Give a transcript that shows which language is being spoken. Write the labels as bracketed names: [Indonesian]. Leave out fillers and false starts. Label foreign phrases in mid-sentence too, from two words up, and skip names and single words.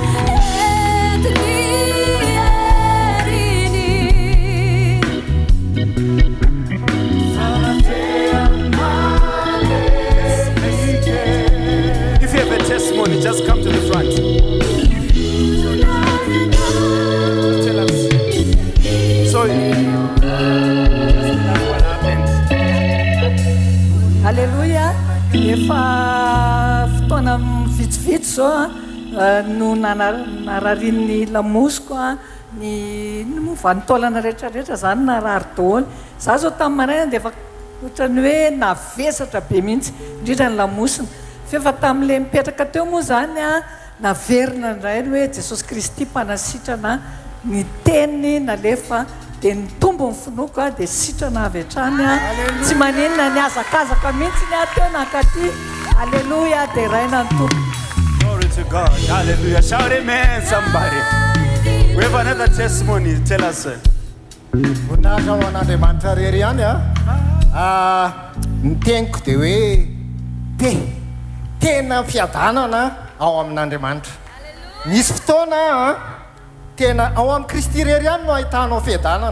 [English] If you have a testimony, just come to the front. Tell us. So, that's what happened. Hallelujah. [Malagasy] Efa fotoana vitsivitsy zao no nararin'ny lamosiko ny vanitaolana rehetrarehetra zany narary daholo. Za zao tamin'ny maraina dia efa ohatrany hoe navesatra be mihitsy indrindra ny lamosina. Fefa tamin'ilay mipetraka teo moa zany naverina indray hoe Jesosy Kristy mpanasitrana ny teniny nalefa dia ny tombo ny finoko dia sitrana avy hatrany tsy maninona ny azakazaka mihitsy ny ateo nakaty. Alleluia, dia raina ny tombo. [English] Glory to God. Hallelujah. Shout amen, somebody. We have another testimony. Tell us. [Malagasy] Voninahitra ho an'Andriamanitra rery ihany ny teniko dia hoe tena fiadanana ao amin'Andriamanitra. Nisy fotoana tena ao amin'ny Kristy rery ihany no ahitanao fiadanana.